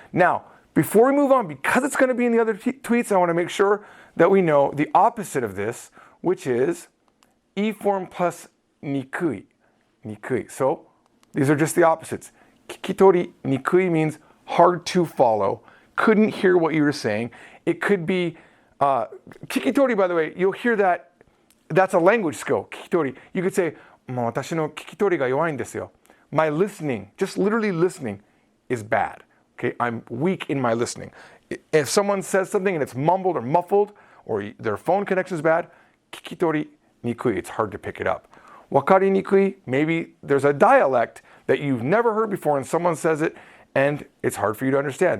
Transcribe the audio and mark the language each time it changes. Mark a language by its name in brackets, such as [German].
[English] Now, before we move on, because it's going to be in the other tweets, I want to make sure that we know the opposite of this, which is E form plus nikui. Nikui. So these are just the opposites. Kikitori nikui means hard to follow, couldn't hear what you were saying. It could be, kikitori, by the way, you'll hear that, that's a language skill, kikitori. [Japanese] You could say, 私の聞き取りが弱いんですよ. [English] My listening, just literally listening, is bad. Okay, I'm weak in my listening. If someone says something and it's mumbled or muffled, or their phone connection is bad, kikitori nikui, it's hard to pick it up. Wakari nikui, maybe there's a dialect that you've never heard before and someone says it and it's hard for you to understand.